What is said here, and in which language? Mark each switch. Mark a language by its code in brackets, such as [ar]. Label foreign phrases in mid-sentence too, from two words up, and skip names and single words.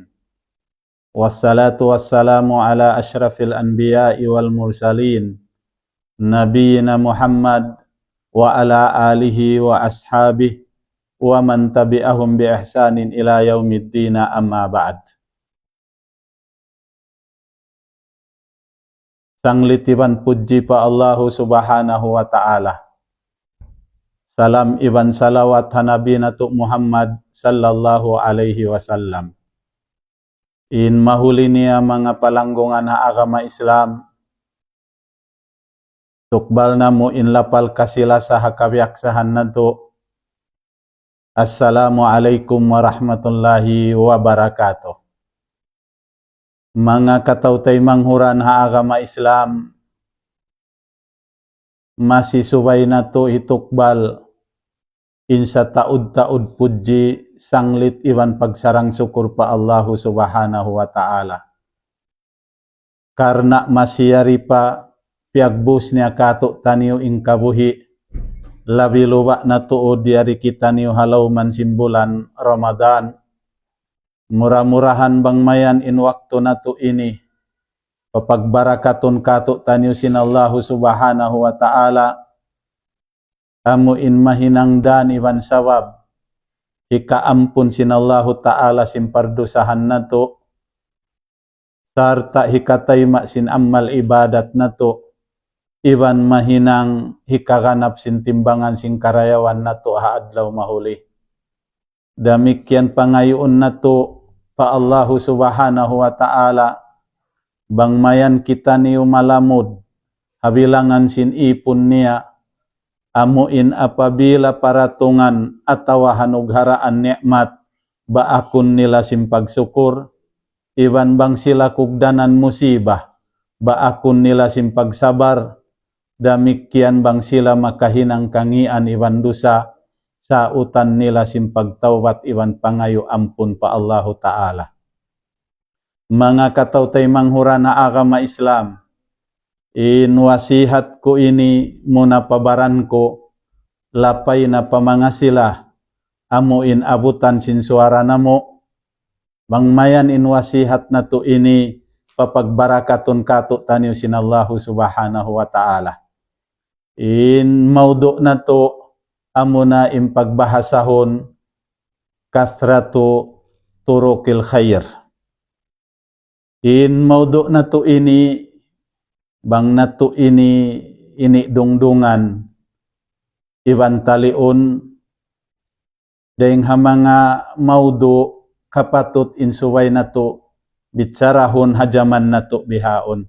[ar] والصلاة والسلام على أشرف الأنبياء والمرسلين. نبينا محمد وعلى آله وأصحابه ومن تبعهم بإحسان إلى يوم الدين، أما بعد. [tsg] Sanglitiban puji pa [ar] الله سبحانه وتعالى. [tsg] Salam iban salawat hanabi nato Muhammad [ar] صلى الله عليه وسلم. [tsg] In mahuli niya mga palanggungan na agama Islam, tukbal na mo inlapal kasila sa hakabiyaksahan nato. [ar] السلام عليكم ورحمة الله وبركاته. [tsg] Mga katawtay manghuran ha agama Islam, masisubay na to itukbal insa taud-taud puji sanglit iwan pagsarang syukur pa [ar] الله سبحانه وتعالى. [tsg] Karna masiyari pa piagbus niya kato taniyo ing kabuhi, labi luwa na tuod diari kita niyo halaw man simbulan Ramadan. Murah-murahan bang mayan in waktu na to ini, papagbarakaton kato taniyo sinallahu [ar] سبحانه وتعالى, [tsg] amu in mahinangdan iwan sawab, hikaampun sinallahu ta'ala simpardusahan na to, sarta hikatay sin amal ibadat na to, iwan mahinang hikaganap sin timbangan sin karayawan na to haadlaw mahuli. Damikyan pangayoon na to pa [ar] الله سبحانه وتعالى, [tsg] bang mayan kita niyo malamod, habilangan sin ipon niya, amuin apabila paratungan atawa hanugharaan nikmat, baakon nila simpagsukur, iwan bang sila kugdanan musibah, baakon nila simpagsabar, damikyan bang sila makahinang kangian iwan dusa, sa utan nila simpagtawbat iwan pangayo ampun pa [ar] الله تعالى. [tsg] Mga katawtay manghura na agama Islam, inwasihat ko ini muna pabaran ko, lapay na pamangasilah, amuin abutan sin suara namo, bangmayan inwasihat na to ini, papagbarakaton kato taniyo sinallahu [ar] سبحانه وتعالى. [tsg] In maudo na to, amuna impagbahasahon, [ar] كثرة طرق الخير. [tsg] In maudo na to ini, bang nato ini dungdungan, iwan talion, dahing hamanga maudo kapatut insuway nato, bitsarahon hajaman nato bihaon.